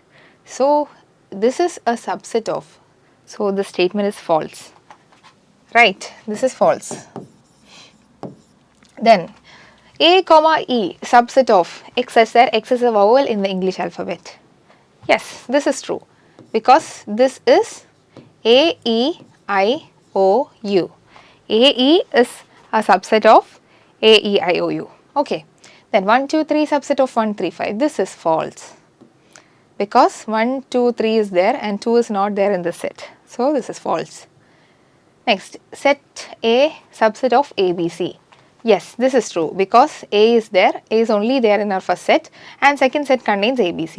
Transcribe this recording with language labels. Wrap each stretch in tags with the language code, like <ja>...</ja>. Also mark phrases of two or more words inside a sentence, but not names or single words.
<en>So this is a subset of, so the statement is false, right? This is false. Then a comma e subset of x such that x is a vowel in the English alphabet. Yes, this is true because this is a e I o u. A e is a subset of a e I o u. Okay, then 1 2 3 subset of 1 3 5. This is false because 1 2 3 is there and 2 is not there in the set. So this is false. Next, set A subset of A B C. Yes, this is true because A is there, A is only there in our first set, and second set contains A B C.</en>